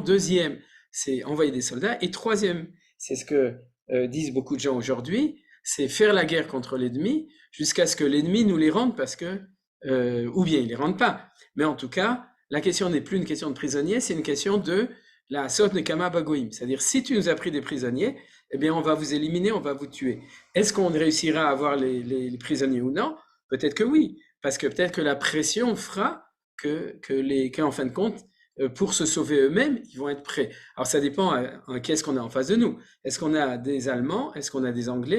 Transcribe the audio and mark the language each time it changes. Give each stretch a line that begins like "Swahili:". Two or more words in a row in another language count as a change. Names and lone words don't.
French: Deuxième, c'est envoyer des soldats. Et troisième, c'est ce que disent beaucoup de gens aujourd'hui, c'est faire la guerre contre l'ennemi jusqu'à ce que l'ennemi nous les rende parce que ou bien ils ne les rendent pas. Mais en tout cas, la question n'est plus une question de prisonniers, c'est une question de
Hebrew: לעשות נקמה בגויים.
French: C'est-à-dire, si tu nous as pris des prisonniers, eh bien, on va vous éliminer, on va vous tuer. Est-ce qu'on réussira à avoir les prisonniers ou non? Peut-être que oui, parce que peut-être que la pression fera qu'en fin de compte, pour se sauver eux-mêmes, ils vont être prêts. Alors ça dépend qu'est-ce qu'on a en face de nous. Est-ce qu'on a des Allemands? Est-ce qu'on a des Anglais?